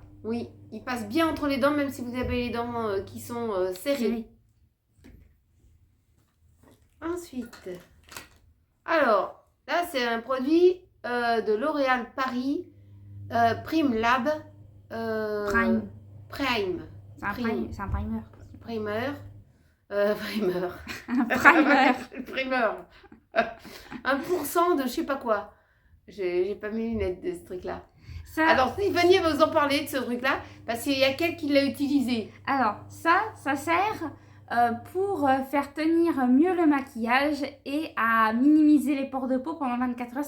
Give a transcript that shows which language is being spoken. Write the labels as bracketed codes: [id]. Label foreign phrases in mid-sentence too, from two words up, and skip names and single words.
[fr] Oui, il passe bien entre les dents, même si vous avez les dents qui sont serrées. Ensuite, alors, là, c'est un produit de L'Oréal Paris, Prime Lab. Prime. Prime. C'est un primer. Primer. Primer. Un primer. Primer. 1% de je sais pas quoi. J'ai pas mes lunettes de ce truc-là. Alors, Stéphanie va vous en parler de ce truc-là, parce qu'il y a quelqu'un qui l'a utilisé. Alors, ça sert pour faire tenir mieux le maquillage et à minimiser les pores de peau pendant 24 heures.